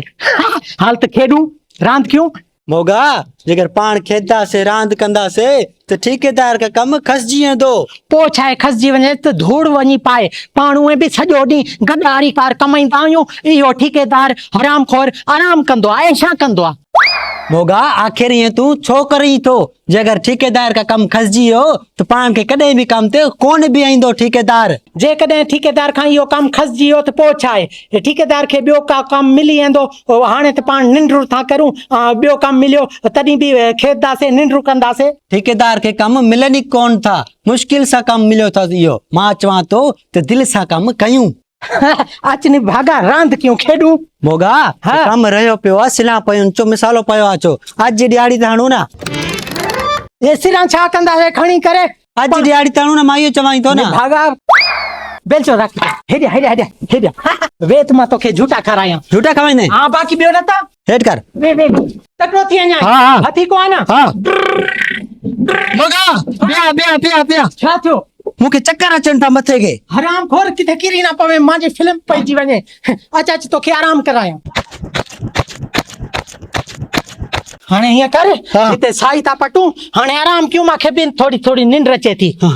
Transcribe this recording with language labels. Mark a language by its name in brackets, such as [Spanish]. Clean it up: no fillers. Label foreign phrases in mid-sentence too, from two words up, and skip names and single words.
[Sindhi] हाल त खेॾूं रांदि कयूं। मोगा जेकर पाण खेदासे रांद कंदासे तो ठेकेदार का कम खसजी वेंदो। पोइ छा आहे, खसिजी वञे त धूड़ वञी पाए। पाण उहे बि सॼो ॾींहुं गदारी कार कमाईंदा आहियूं। इहो ठेकेदार हराम खोर आराम कंदो आहे, ऐशा कंदो आहे। मोगा आखिर ये तू छो करी थो? जेकर ठेकेदार का कम खसजी वियो तो पाण के कदे भी कम ते कोन भी आईंदो ठेकेदार। जेकॾहिं ठेकेदार खां इहो कमु खसिजी वियो त पोइ छा आहे, ठेकेदार खे ॿियो का कमु मिली वेंदो। हाणे त पाण निंड्रू था करूं, ॿियो कमु मिलियो तॾहिं बि खेदासे निंड्रू कंदासे। ठेकेदार के कम मिलन ही कोन था, मुश्किल सा कम मिलियो था। इहो मां चवां तो त दिल सा कम कयूं। अचनी भागा रांदि कयूं, खेॾूं। मोगा हाँ। कम रहियो पियो आहे, सिला पयूं चो मिसालो पयो आहे। चो अॼु जी ॾियारी त हणूं ना। ये सिरां छा कंदासे खणी करे? अॼु जी ॾियारी त हणूं ना, मां इहो चवां थो ना। भागा बेलचो रख। हेॾे हेॾे हेॾे हेॾे वे त मां तोखे झूठा खारायां। झूठा खवाईंदे? हाँ बाक़ी ॿियो नथा। हेठ कर। वे वे तकड़ो थी वञा। हाँ। हथी को आहे न। हाँ मोगा बिया बिया बिया बिया। छा थियो? मूंखे चक्कर अचनि था मथे के। हराम खोर किथे किरी ना पवे, मांजी फिल्म पइजी वञे। अच अच तोखे आराम करायां। हाणे हीअं कर, हाँ। हिते साई था पटूं, हाणे आराम कयूं। मूंखे बि थोड़ी थोड़ी निंड अचे थी।